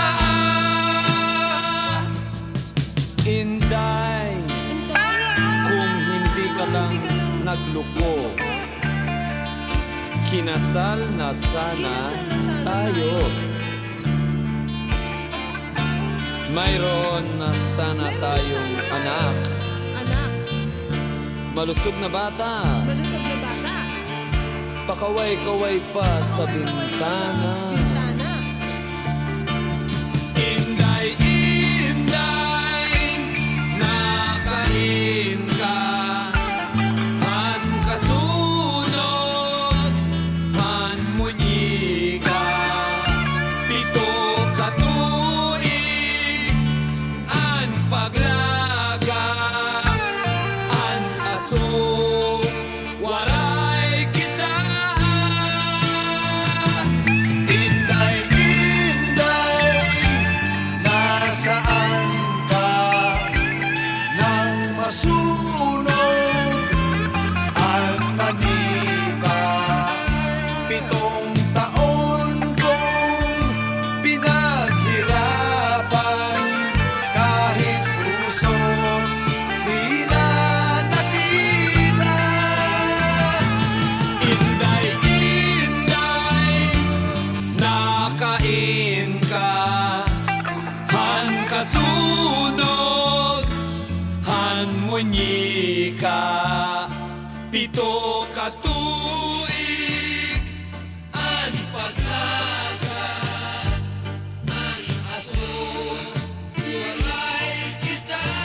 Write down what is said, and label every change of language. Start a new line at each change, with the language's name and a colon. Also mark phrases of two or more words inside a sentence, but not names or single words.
Filipino: Inday, kung hindi ka lang nagluko, kinasal na sana tayo. Mayroon na sana tayong anak. Malusog na bata, pakaway-kaway pa sa bintana.
Waray: Inday, inday, nakain ka, han kasunod, han munyi ka, pito ka tuig, an paglaga, an aso, waray kita. Inday, inday,
Filipino: nasaan ka? Nang masunod ang manika, 7 taon kong pinaghirapan, kahit puso di na nakita.
Waray: Inday, inday, nakain ka, han kasunod, han munyi ka, pito ka tuig, an paglaga, an aso, waray kita.